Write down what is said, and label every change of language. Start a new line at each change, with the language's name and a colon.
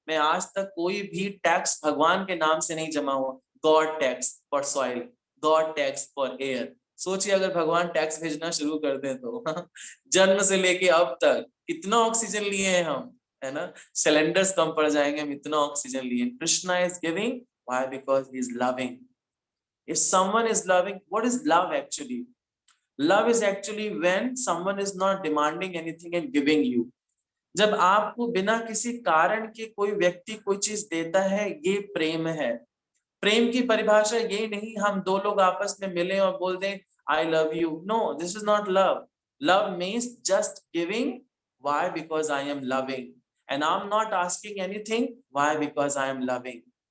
Hindi: मैं आज तक कोई भी टैक्स भगवान के नाम से नहीं जमा हुआ।
English: God tax for soil, God tax for air.
Hindi: सोचिए अगर भगवान टैक्स भेजना शुरू कर दे तो जन्म से लेके अब तक कितना ऑक्सीजन लिए हैं हम, है ना। सिलेंडर्स कम पड़ जाएंगे, हम इतना ऑक्सीजन लिए।
English: Krishna is giving, why, because he is loving. if someone is loving, what is love actually? Love is actually when someone is not demanding anything and giving you.
Hindi: जब आपको बिना किसी कारण के कोई व्यक्ति कोई चीज देता है, ये प्रेम है। प्रेम की परिभाषा ये नहीं हम दो लोग आपस में मिले और बोल दें
English: I love you, no, this is not love. Love means just giving, why, because I am loving, and I am not asking anything, why, because I am loving.